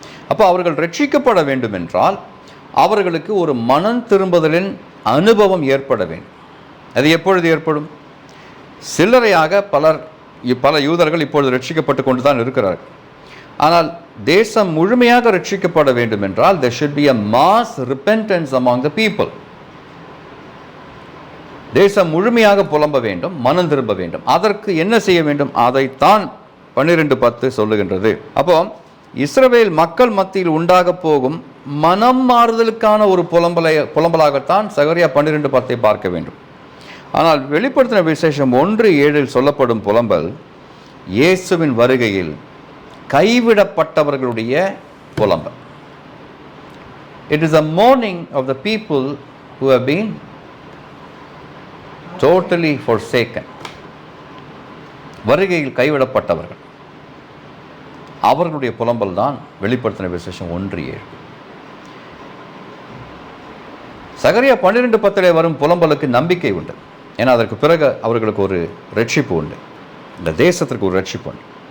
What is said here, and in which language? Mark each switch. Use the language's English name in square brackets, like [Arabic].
[Tamil] அப்போ அவர்கள் ரட்சிக்கப்பட வேண்டும் என்றால் அவர்களுக்கு ஒரு மனம் திரும்புதலின் அனுபவம் ஏற்பட வேண்டும். அது எப்பொழுது ஏற்படும்? சில்லறையாக பல யூதர்கள் இப்பொழுது ரட்சிக்கப்பட்டு கொண்டு தான் இருக்கிறார்கள். ஆனால் தேசம் முழுமையாக ரட்சிக்கப்பட வேண்டும் என்றால் [English] there should be a mass repentance among the people. [Tamil] தேசம் முழுமையாக புலம்ப வேண்டும், மனம் திரும்ப வேண்டும். அதற்கு என்ன செய்ய வேண்டும்? அதைத்தான் 12:10 சொல்லுகின்றது. அப்போ இஸ்ரவேல் மக்கள் மத்தியில் உண்டாக போகும் மனம் மாறுதலுக்கான ஒரு புலம்பலாகத்தான் சகரியா 12:10 பார்க்க வேண்டும். ஆனால் வெளிப்படுத்தின விசேஷம் 1:7 சொல்லப்படும் புலம்பல் இயேசுவின் வருகையில் கைவிடப்பட்டவர்களுடைய புலம்பல். [English] It is a mourning of the people who have been totally forsaken. [Tamil] வருகையில் கைவிடப்பட்டவர்கள், அவர்களுடைய புலம்பல் தான் வெளிப்படுத்தின விசேஷம் 1:7. சகரியா 12:10 வரும் புலம்பலுக்கு நம்பிக்கை உண்டு. ஏன்னா அதற்கு பிறகு அவர்களுக்கு ஒரு ரட்சிப்பு உண்டு, இந்த தேசத்திற்கு ஒரு ரட்சிப்பு உண்டு.